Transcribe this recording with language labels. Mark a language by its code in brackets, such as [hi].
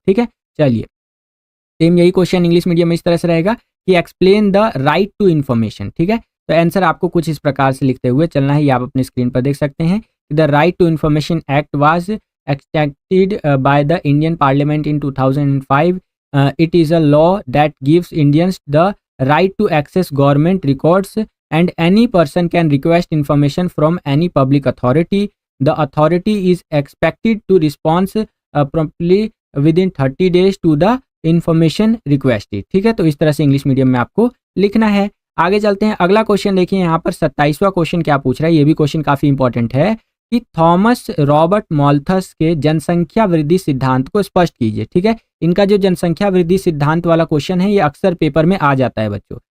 [hi] ठीक है, चलिए सेम यही क्वेश्चन इंग्लिश मीडियम में इस तरह से रहेगा कि [en] Explain the right to information. [hi] ठीक है, तो आंसर आपको कुछ इस प्रकार से लिखते हुए चलना है, ये आप अपने स्क्रीन पर देख सकते हैं। [en] The right to information act was acted by the Indian parliament in 2005. It is a law that gives Indians the right to access government records, and any person can request information from any public authority. The authority is expected to respond promptly within 30 days to the information requested. [hi] ठीक है, तो इस तरह से English medium में आपको लिखना है। आगे चलते हैं, अगला क्वेश्चन देखिए यहाँ पर 27वां क्वेश्चन क्या पूछ रहा है, ये भी क्वेश्चन काफी इंपॉर्टेंट है कि थॉमस रॉबर्ट माल्थस के जनसंख्या वृद्धि सिद्धांत को स्पष्ट कीजिए। ठीक है, इनका जो जनसंख्या वृद्धि सिद्धांत वाला क्वेश्चन है ये अक्सर पेपर में आ जाता है बच्चों।